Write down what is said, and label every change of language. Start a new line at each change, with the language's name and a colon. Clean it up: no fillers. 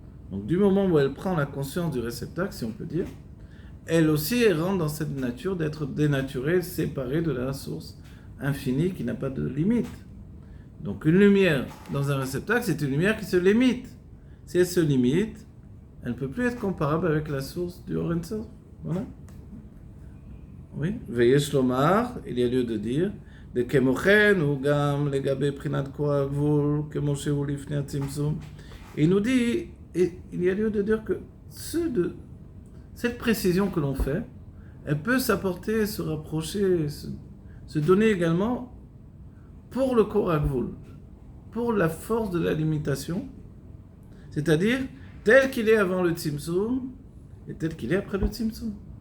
French: Donc du moment où elle prend la conscience du réceptacle, si on peut dire, elle aussi elle rentre dans cette nature d'être dénaturée, séparée de la source infinie qui n'a pas de limite. Donc une lumière dans un réceptacle, c'est une lumière qui se limite. Si elle se limite, elle ne peut plus être comparable avec la source du Or Ein Sof. Voilà. Oui.
Hebrew: Veyesh lomar,
French: il y a lieu de dire,
Hebrew: וכמוכן הוא גם לגבי בחינת כוח הגבול, כמו שהוא לפני הצמצום.
French: Et il nous dit, et il y a lieu de dire que cette précision que l'on fait, elle peut s'apporter, se rapprocher, se donner également pour le corps agvoul, pour la force de la limitation, c'est-à-dire tel qu'il est avant le tzimtzum et tel qu'il est après le tzimtzum.